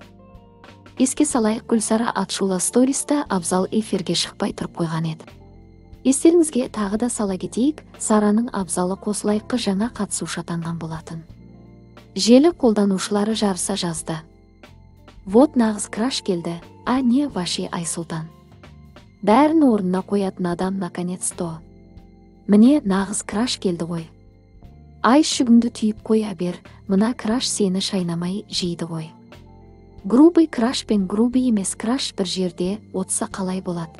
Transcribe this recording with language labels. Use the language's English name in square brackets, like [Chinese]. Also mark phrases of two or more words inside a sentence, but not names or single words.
[Kazakh] Еске салайық, Гүлсара Атшулла сториста Абзал эфирге шықпай тұрып қойған еді. Естеріңізге тағы да сала кетейік, Сараның Абзалы қосылайыққа жаңа қатысушы атанған болатын. Желі қолданушылары жарыса жазды. Вот нағыз краш келді, [Russian] а не ваши Айсұлтан. [Kazakh] Бәрін орнына қоятын адам наконец-то. Міне нағыз краш келді ғой. Ай шүгіңді түйіп қоя бер, мына краш сені шайнамай жейді ғой. Грубый краш пен грубый емес краш бір жерде отса қалай болады?